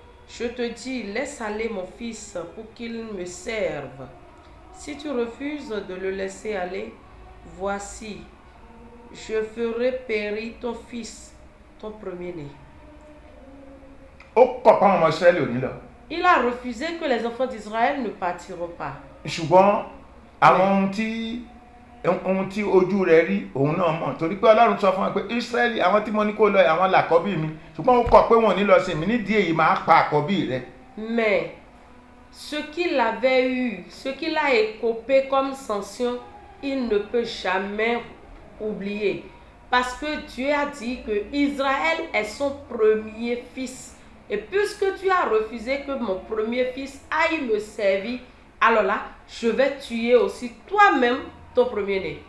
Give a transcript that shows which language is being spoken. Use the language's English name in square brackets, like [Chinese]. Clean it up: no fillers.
[French] Je te dis, laisse aller mon fils pour qu'il me serve. Si tu refuses de le laisser aller, voici, je ferai périr ton fils, ton premier-né. [Yoruba] Ó kọ̀ pa àwọn ọmọ Ísírẹ́lì ò ní lọ. [French] Il a refusé que les enfants d'Israël ne partiront pas. [Yoruba] Ṣùgbọ́n àwọn ohun tí ojú rẹ̀ rí òun náà mọ̀, torí pé Ọlọ́run sọ fún wọn pé Ísírẹ́lì àwọn tí mo ní kó lọ àwọn làkọ́bí mi, ṣùgbọ́n ó kọ̀ pé wọn ò ní lọ sí mi, nídìí èyí máa pa àkọ́bí rẹ̀. [French] Mais ce qu'il avait eu, ce qu'il a écopé comme sanction, il ne peut jamais oublier. Parce que Dieu a dit que Israël est son premier fils. Et puisque tu as refusé que mon premier fils aille me servir, alors là, je vais tuer aussi toi-même ton premier-né.